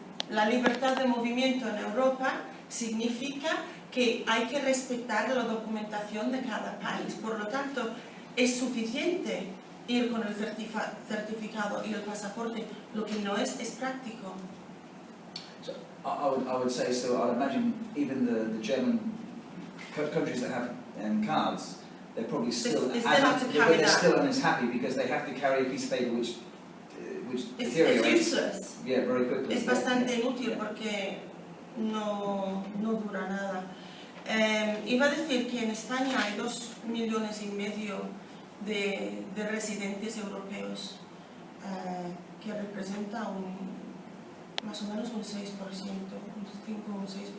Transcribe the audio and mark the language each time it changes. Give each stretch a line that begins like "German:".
Spanish: La libertad de movimiento en Europa significa que hay que respetar la documentación de cada país. Por lo tanto, es suficiente ir con el certificado y el pasaporte. Lo que no es práctico.
English: So I would say, so I'd imagine even the German countries that have cards, they're probably still still unhappy because they have to carry a piece of paper which deteriorates.
Spanish: Es useless.
English: Yeah, very quickly.
Spanish: Es bastante inútil porque no dura nada. Iba a decir que en España hay 2,5 millones de residentes europeos, que representa más o menos un 6%, un 5 o un 6%.